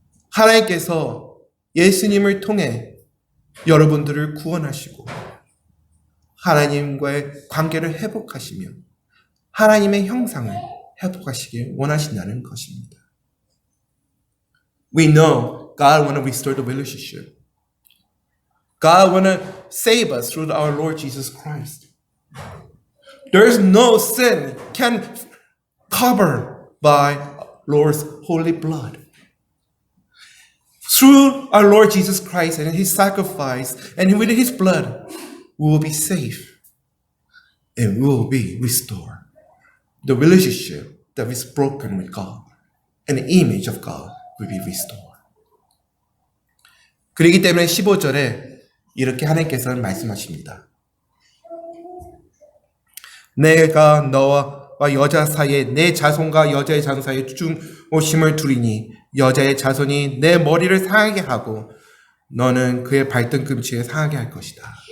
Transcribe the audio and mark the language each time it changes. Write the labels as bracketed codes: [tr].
[ko] 하나님께서 예수님을 통해 여러분들을 구원하시고 하나님과의 관계를 회복하시며 하나님의 형상을 회복하시길 원하신다는 것입니다. [en] We know God want to restore the relationship. God want to save us through our Lord Jesus Christ. There is no sin can cover by Lord's holy blood. Through our Lord Jesus Christ and His sacrifice and with His blood, we will be safe and we will be restored. The relationship that is broken with God and the image of God will be restored. [ko] 그렇기 때문에 15절에 이렇게 하나님께서는 말씀하십니다. 내가 너와 여자 사이에 내 자손과 여자의 자손 사이에 중오심을 두리니 여자의 자손이 내 머리를 상하게 하고 너는 그의 발등꿈치에 상하게 할 것이다.